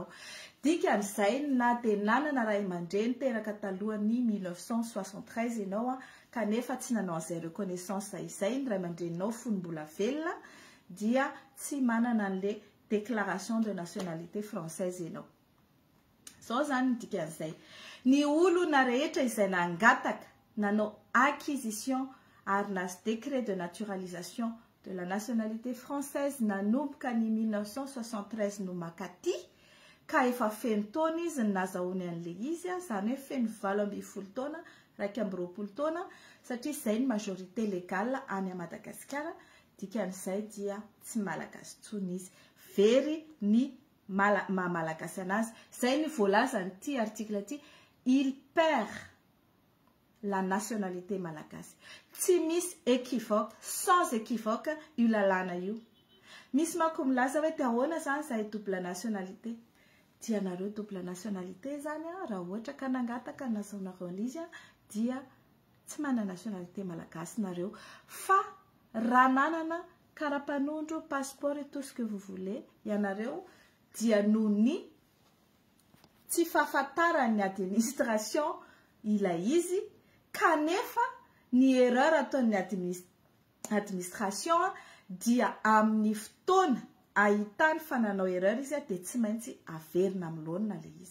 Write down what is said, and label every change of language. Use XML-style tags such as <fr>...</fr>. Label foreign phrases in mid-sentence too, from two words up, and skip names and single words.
<mg>Dikan'izay na dia nanana ray aman-dreny teraka talohany 1973 ianao kanefa tsy nanao an'izay reconnaissance izay ny ray aman-dreninao fonombola velona dia tsy manana an'le</mg> <fr>déclaration de nationalité française</fr> <mg>ianao. Zao zany dikan'izay. Ny olona rehetra izay nangataka nanao acquisition ary nazy</mg> <fr>décret de naturalisation de la nationalité française</fr> <mg>nanomboka ny 1973 no makaty ka efa feno taona izy ny nazahoany an'le izy zany hoe feno 20 taona 20 taona satria izay ny</mg> <fr>majorité légale</fr> <mg>any Madagasikara. Dikan'izay dia tsy malagasy tsony izy, very ny malagasy anazy. Zay ny voalazany ty article ty,</mg> <fr>il perd la nationalité malagasy.</fr> <mg>Tsy misy équivoque,</mg> <fr>sans équivoque</fr> <mg>io lalàna io. Misy manko milaza hoe ahoana zany zay</mg> <fr>double nationalité.</fr> <mg>Tianareo</mg> <fr>double nationalité</fr> <mg>zany raha ohatra ka nangataka nazahoanareo an'izy dia tsy manana nationalité malagasy nareo fa raha nanana karapanondro,</mg> <fr>passeport et tout ce que vous voulez</fr> <mg>ianareo dia noho ny tsy fahafantaran'ny administration ilay izy kanefa ny erreur ataon'ny administration dia amin'ny fotoana ahitany fananao erreur izy dia tsy maintsy averina amilona le izy.</mg>